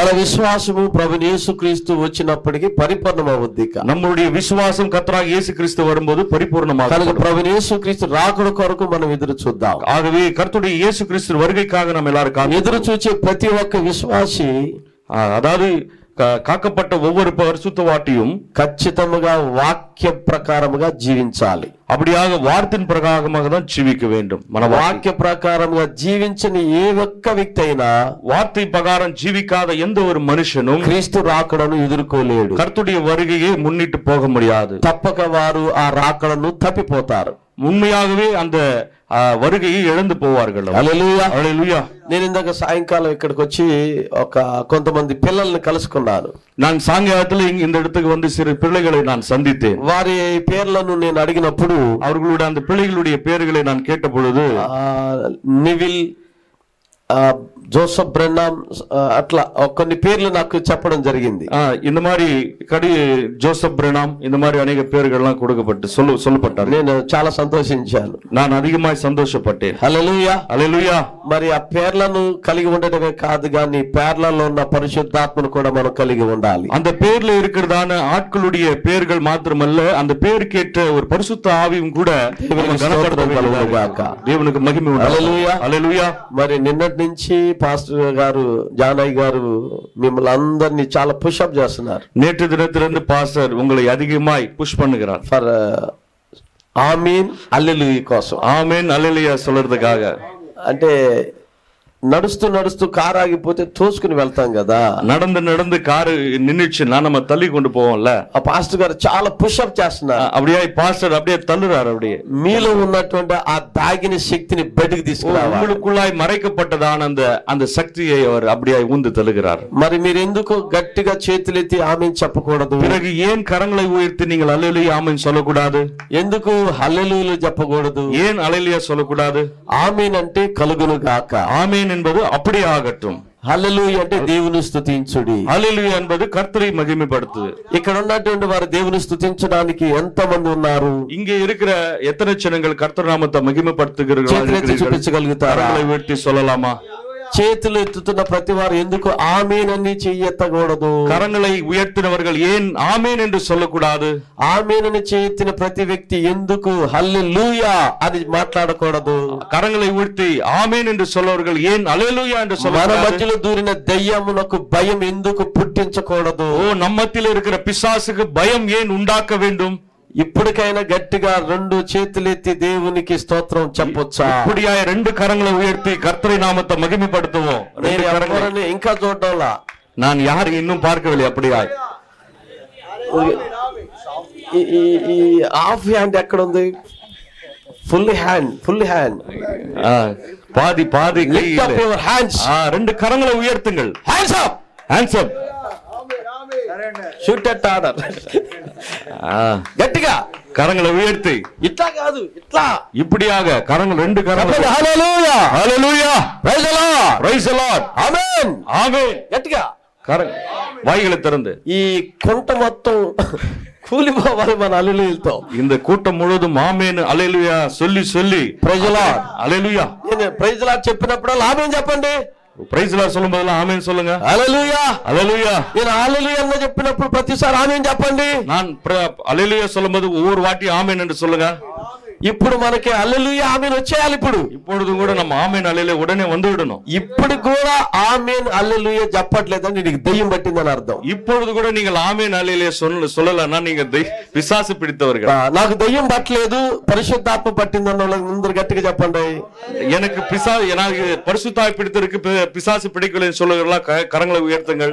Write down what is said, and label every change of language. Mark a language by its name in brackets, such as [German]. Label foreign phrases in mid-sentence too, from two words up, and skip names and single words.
[Telugu] మన విశ్వాసము ప్రభువైన యేసుక్రీస్తు వచ్చినప్పటికీ పరిపూర్ణమవుద్ది. [Tamil] நம்முடைய விசுவாசம் கர்த்தராகிய இயேசு கிறிஸ்து வரும்போது பரிபூர்ணமாகும். [Telugu] కనుక ప్రభువైన యేసుక్రీస్తు రాకడ కొరకు మనం ఎదురు చూద్దాం. [Tamil] ஆகவே கர்த்தருடைய இயேசு கிறிஸ்து வருகைக்காக நாம் எல்லாரும் [Telugu] ఎదురు చూచే ప్రతి ఒక్క విశ్వాసి, [Tamil] அதாவது காக்கப்பட்ட ஒவ்வொரு பரிசுத்தவாட்டியும் [Telugu] ఖచ్చితంగా వాక్య ప్రకారముగా జీవించాలి. [Tamil] அப்படியாக வார்த்தையின் பிரகாரமாக தான் ஜீவிக்க வேண்டும். [Telugu] మన వాక్య ప్రకారముగా జీవించని ఏ ఒక్క వ్యక్తి అయినా, [Tamil] வார்த்தை பிரகாரம் ஜீவிக்காத எந்த ஒரு மனுஷனும் [Telugu] క్రీస్తు రాకడను ఎదుర్కోలేడు. [Tamil] கர்த்தருடைய வருகையை முன்னிட்டு போக முடியாது. [Telugu] తప్పక వారు ఆ రాకడను తప్పిపోతారు. [Tamil] உண்மையாகவே அந்த வருகையை இழந்து போவார்கள். [Telugu] హల్లెలూయా. హల్లెలూయా. నేను ఇందాక సాయంకాలం ఇక్కడికి వచ్చి కొంతమంది పిల్లల్ని కలుసుకున్నాను. [Tamil] நான் சாயங்காலத்தில் இந்த இடத்துக்கு வந்து சிறு பிள்ளைகளை நான் சந்தித்தேன். [Telugu] వారి పేర్లను నేను అడిగినప్పుడు, [Tamil] அவர்களுடைய அந்த பிள்ளைகளுடைய பெயர்களை நான் கேட்ட பொழுது [Telugu] నివిల్, జోసఫ్ బ్రెన్నాం, అట్లా కొన్ని పేర్లు నాకు చెప్పడం జరిగింది. [Tamil] இந்த மாதிரி ஜோசப் பிரணாம் இந்த மாதிரி அநேக பேர்கள்லாம் கொடுக்கப்பட்டு சொல்லப்பட்டார். [Telugu] నేను చాలా సంతోషించాను. [Tamil] நான் அதிகமாய் சந்தோஷப்பட்டேன். [Telugu] హల్లెలూయా. హల్లెలూయా. మరి ఆ పేర్లను కలిగి ఉండటమే కాదు కానీ పేర్లలో ఉన్న పరిశుద్ధాత్మను కూడా మనం కలిగి ఉండాలి. [Tamil] அந்த பேர்ல இருக்கிறதான ஆட்களுடைய பெயர்கள் மாத்திரமல்ல, அந்த பேருக்கேற்ற ஒரு பரிசுத்த ஆவியும் கூட [Telugu] దేవునికి మహిమ హల్లెలూయా. హల్లెలూయా. మరి నిన్నటి నుంచి పాస్టర్ గారు జానయ్య గారు మిమ్మల్ని అందరినీ చాలా పుషప్ చేస్తున్నారు. [Tamil] நேற்று தினத்திலிருந்து பாஸ்டர் உங்களை அதிகமாய் புஷ் பண்ணுகிறார். [Telugu] ఫర్ ఆమీన్ హల్లెలూయా కోసం. [Tamil] ஆமென் அல்லேலூயா சொல்றதுக்காக. [Telugu] అంటే నడుస్తూ నడుస్తూ కారు ఆగిపోతే తోసుకుని వెళ్తాం కదా, [Tamil] நடந்து நடந்து காரு நின்னுச்சுன்னா நம்ம தள்ளி கொண்டு போவோம்ல. [Telugu] ఆ పాస్టర్ గారు చాలా పుషప్ చేస్తున్నారు. [Tamil] அப்படியே பாஸ்டர் அப்படியே தள்ளுறாரு. அப்படியே [Telugu] మీలో ఉన్నటువంటి ఆ దాగిన శక్తిని బయటకు తీసుకురావాలి. [Tamil] உங்களுக்குள்ளாய் மறைக்கப்பட்டதான அந்த சக்தியை அவர் அப்படியே ஊந்து தள்ளுகிறார். [Telugu] మరి మీరు ఎందుకు గట్టిగా చేతులెత్తి ఆమేన్ చెప్పకూడదు? [Tamil] பிறகு ஏன் கரங்களை உயர்த்தி நீங்கள் அல்லேலூயா ஆமென் சொல்லக்கூடாது? [Telugu] ఎందుకు హల్లెలూయా చెప్పకూడదు? [Tamil] ஏன் அல்லேலூயா சொல்லக்கூடாது? [Telugu] ఆమేన్ అంటే కలుగును గాక. [Tamil] ஆமென் என்பது அப்படியே ஆகட்டும். [Telugu] హల్లెలూయా అంటే దేవుని స్తుతించుడి. [Tamil] அல்லேலூயா என்பது கர்த்தரை மகிமைப்படுத்துது. [Telugu] ఇక్కడ ఉన్నటువంటి వారు దేవుని స్తుతించడానికి ఎంత మంది ఉన్నారు? [Tamil] இங்கே இருக்கிற எத்தனை ஜனங்கள் கர்த்தர் நாமத்தை மகிமைப்படுத்துகிறார்கள்? [Telugu] చూపించగలుగుతారా? [Tamil] கரங்களை உயர்த்தி சொல்லலாமா? [Telugu] చేతులు ఎత్తుతున్న ప్రతి వారు ఎందుకు ఆమేన్ అని చెయ్యెత్తకూడదు? [Tamil] கரங்களை உயர்த்தினவர்கள் ஏன் ஆமென் என்று சொல்லக்கூடாது? [Telugu] ఆమేన్ అని చేయెత్తిన ప్రతి వ్యక్తి ఎందుకు హల్లెలూయా అని మాట్లాడకూడదు? [Tamil] கரங்களை உயர்த்தி ஆமென் என்று சொல்லவர்கள் ஏன் அல்லேலூயா என்று [Telugu] మన [Tamil] சொல்லக்கூடாது? [Telugu] మధ్యలో దూరిన దయ్యమునకు భయం ఎందుకు పుట్టించకూడదు? [Tamil] ஓ, நம்மத்தில் இருக்கிற பிசாசுக்கு பயம் ஏன் உண்டாக்க வேண்டும்? [Telugu] ఇప్పటికైనా గట్టిగా రెండు చేతులెత్తి దేవునికి స్తోత్రం చెప్పొచ్చా? [Tamil] இப்படியாய் ரெண்டு கரங்களை உயர்த்தி கர்த்தரை நாமத்தை மகிமைப்படுத்துவோம். ரெண்டு கரங்களை. [Telugu] నేను ఇంకా చూడడంలా, [Tamil] நான் யாரும் இன்னும் பார்க்கவில்லை. அப்படியாய் [Telugu] ఈ [English] half hand [Telugu] ఎక్కడ ఉంది? [English] Full hand, full hand. [Tamil] பாதி பாதி [English] Lift up your hands. [Tamil] ரெண்டு கரங்களை உயர்த்துங்கள். [English] Hands up, Hands up. Shoot at order. గట్టిగా [Tamil] கரங்களை உயர்த்தி, [Telugu] ఇట్లా కాదు, ఇట్లా [Tamil] இப்படியாக கரங்கள் ரெண்டு கரங்கள். [Telugu] హల్లెలూయా, [Tamil] ஹல்லேலூயா, [English] Praise the Lord, Praise the Lord, [Telugu] ఆమేన్, [Tamil] ஆமென். [Telugu] గట్టిగా [Tamil] வாய்களை திறந்து [Telugu] ఈ కుంట మొత్తం కూలిపోవాలి మన హల్లెలూయాలతో. [Tamil] இந்த கூட்டம் முழுவதும் [Telugu] ఆమేన్ హల్లెలూయా [Tamil] சொல்லி சொல்லி [English] Praise the Lord. [Telugu] హల్లెలూయా. నేను [English] Praise the Lord [Telugu] చెప్పినప్పుడు ఆమేన్ చెప్పండి. [English] Praise the Lord [Tamil] சொல்லும் போதெல்லாம் ஆமென் சொல்லுங்க. [Telugu] హల్లెలూయా హల్లెలూయా. నేను హల్లెలూయా అని చెప్పినప్పుడు ప్రతిసారి ఆమేన్ చెప్పండి. [Tamil] நான் హల్లెలూయా சொல்லும்போது ஒவ்வொரு வாட்டி ஆமென் என்று சொல்லுங்க. [Telugu] ఇప్పుడు మనకి హల్లెలూయా ఆమేన్ వచ్చేయాలి. [Tamil] இப்பொழுது கூட நம்ம ஆமென் హల్లెలూయా உடனே வந்து விடணும். [Telugu] ఇప్పుడు కూడా ఆమేన్ హల్లెలూయా చెప్పట్లేదంటే నీకు దయ్యం పట్టిందని అర్థం. [Tamil] இப்பொழுது கூட நீங்கள் ஆமென் ஹல்லெலூயா சொல்லலன்னா நீங்க பிசாசு பிடித்தவர்கள். [Telugu] నాకు దయ్యం పట్టలేదు పరిశుద్ధాత్మ పట్టిందన్న వాళ్ళకి ముందు గట్టిగా చెప్పండి. [Tamil] எனக்கு பரிசுத்தாய் பிடித்திருக்கு பிசாசு பிடிக்கலன்னு சொல்லுகிறதா கரங்களை உயர்த்துங்கள்.